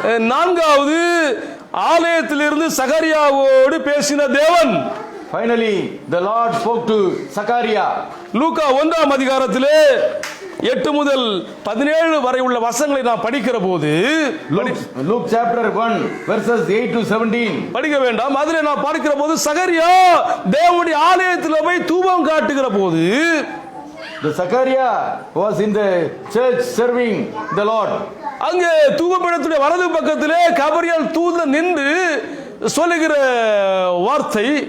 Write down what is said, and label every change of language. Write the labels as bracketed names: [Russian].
[Tamil] நான்காவது, ஆலயத்திலிருந்து சகரியாவோடு பேசின தேவன். [English] Finally, the Lord spoke to Zachariah. [Tamil] லூக்கா 1ஆம் அதிகாரத்திலே 8 முதல் 17 வரை உள்ள வசனங்களை நாம் படிக்கிற போது, [English] Luke chapter 1 verses 8 to 17 [Tamil] படிக்க வேண்டாம். அதிலே நாம் பார்க்கிற போது சகரியா தேவனுடைய ஆலயத்தில் போய் தூபம் காட்டுகிற போது, [English] the Zachariah was in the church serving the Lord. [Tamil] அங்கே தூபபீடத்துடைய வலது பக்கத்திலே கபரியேல் தூதன் நின்று சொல்லுகிற வார்த்தை,